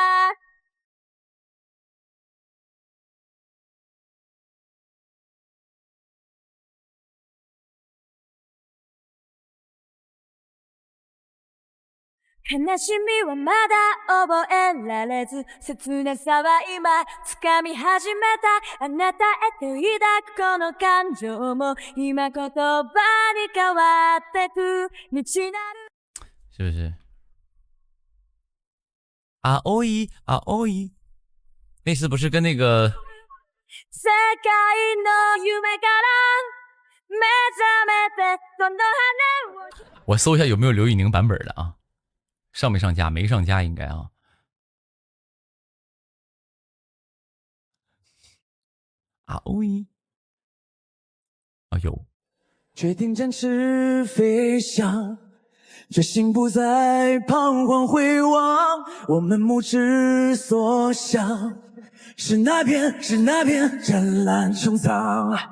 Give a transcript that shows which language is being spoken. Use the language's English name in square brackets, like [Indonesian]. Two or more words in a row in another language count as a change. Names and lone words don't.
[Japanese] 悲しみはまだ覚えられず切なさは今掴み始めたあなたへと抱くこの感情も今言葉に変わってく道なる [Chinese] 是不是？ROE ROE，那是不是跟那个？ [Japanese] 世界の夢から目覚めてその羽を。 [Chinese] 我搜一下有没有刘宇宁版本的啊？上没上架？没上架应该啊。ROE 啊有。决定展翅飞翔，决心不再彷徨回望，我们目之所向是那片湛蓝穹苍。